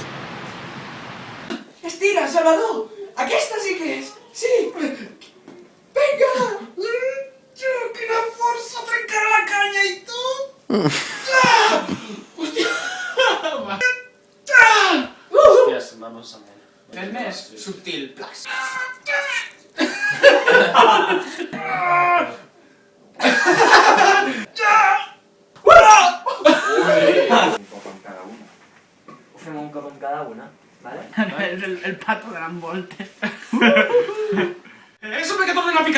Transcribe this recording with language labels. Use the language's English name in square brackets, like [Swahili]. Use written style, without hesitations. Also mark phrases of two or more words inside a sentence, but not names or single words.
[Catalan] Estira, Salvador! Aquesta sí que és! Sí! Vinga! Quina força! Trencarà la canya i tu! Hòstia! Hòsties, [Spanish] vamos a ver. [Catalan] És més subtil. Plax. Ho fem un cop amb cada una, vale? És el pato de l'envolte. Som que tornen a picar.